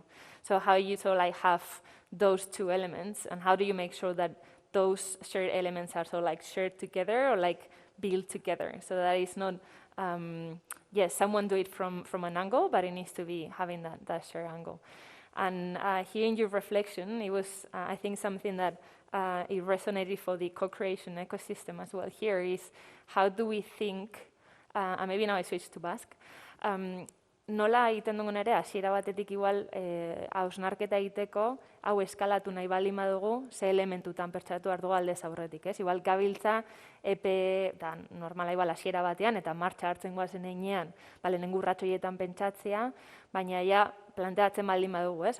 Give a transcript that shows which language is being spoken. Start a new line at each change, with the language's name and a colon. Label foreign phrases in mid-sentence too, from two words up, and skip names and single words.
English: So how you sort of like have those two elements, and how do you make sure that those shared elements are sort of like shared together or like built together, so that it's not, yes, someone do it from an angle, but it needs to be having that shared angle. And hearing your reflection, it was, I think, something that it resonated for the co-creation ecosystem as well here is how do we think, and maybe now I switch to Basque,
Basque: nola egiten dugun ere, hasiera batetik igual hausnarketa egiteko, hau eskalatu nahi baldin badugu, ze elementutan pertsatu hartu aldez aurretik, ez? Igual gabiltza epe, da, normala igual hasiera batean, eta martxa hartzen goazen heinean, lehenengo urratxoietan pentsatzea, baina ja planteatzen baldin badugu, ez?